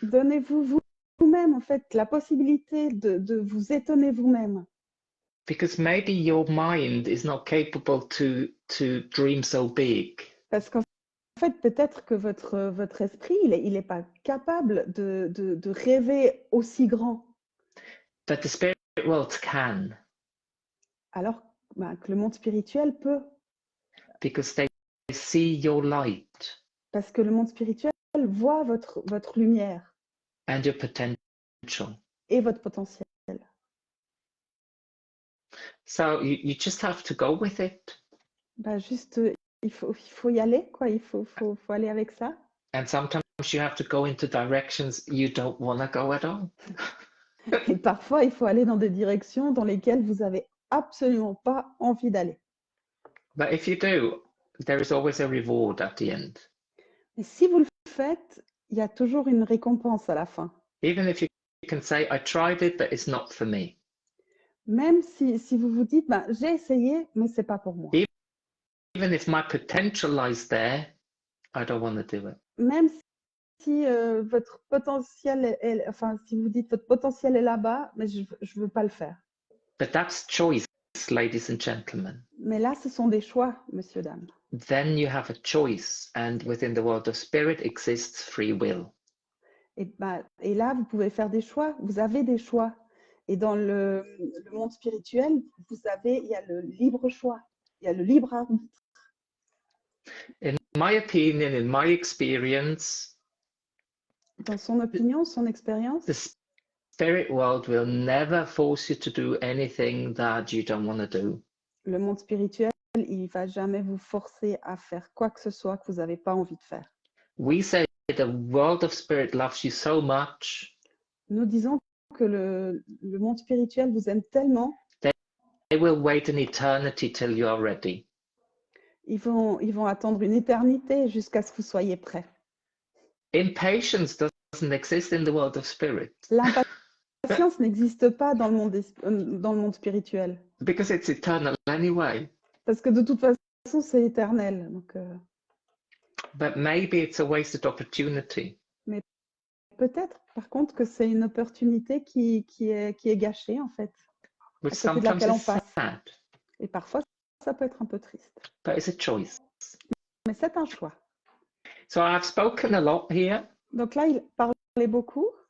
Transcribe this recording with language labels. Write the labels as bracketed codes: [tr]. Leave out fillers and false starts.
[fr] Donnez-vous vous-même, en fait, la possibilité de vous étonner vous-même. [en] Because maybe your mind is not capable to dream so big. [fr] Parce qu'en fait, peut-être que votre esprit, il est pas capable de rêver aussi grand. [en] But the spirit world can. [fr] Alors que le monde spirituel peut. [en] Because they see your light. [fr] Parce que le monde spirituel voit votre lumière. [en] And your potential. [fr] Et votre potentiel. [en] So you just have to go with it. [fr] Juste, il faut y aller, quoi. Il faut aller avec ça. [en] And sometimes you have to go into directions you don't want to go at all. [fr] Et parfois, il faut aller dans des directions dans lesquelles vous avez absolument pas envie d'aller. [en] But if you do, there is always a reward at the end. [fr] Et si vous le faites, il y a toujours une récompense à la fin. [en] Even if you can say, I tried it, but it's not for me. [fr] Même si vous vous dites, j'ai essayé, mais c'est pas pour moi. [en] Even if my potential lies there, I don't want to do it. [fr] Même si votre potentiel si vous dites votre potentiel est là-bas, mais je veux pas le faire. [en] But that's choice, ladies and gentlemen. [fr] Mais là, ce sont des choix, messieurs, dames. [en] Then you have a choice, and within the world of spirit exists free will. [fr] Et là, vous pouvez faire des choix. Vous avez des choix. Et dans le monde spirituel, il y a le libre choix. Il y a le libre arbitre. [en] In my opinion, in my experience, [fr] dans son opinion, son expérience, [en] the spirit world will never force you to do anything that you don't want to do. [fr] Le monde spirituel, il va jamais vous forcer à faire quoi que ce soit que vous n'avez pas envie de faire. [en] We say the world of spirit loves you so much. [fr] Nous disons que le monde spirituel vous aime tellement. [en] They will wait an eternity till you are ready. [fr] Ils vont attendre une éternité jusqu'à ce que vous soyez prêt. [en] Impatience doesn't exist in the world of spirit. [fr] L'impatience n'existe pas dans le monde spirituel. [en] Because it's eternal anyway. [fr] Parce que de toute façon, c'est éternel. Donc, [en] But maybe it's a wasted opportunity. [fr] Mais peut-être, par contre, que c'est une opportunité qui est gâchée, en fait. [en] Which [fr] à côté de laquelle on [en] sometimes is [fr] passe. [en] sad. [fr] Et parfois, ça peut être un peu triste. [en] But it's a choice. [fr] Mais c'est un choix. [en] So I've spoken a lot here. [fr] Donc là, il parlait beaucoup.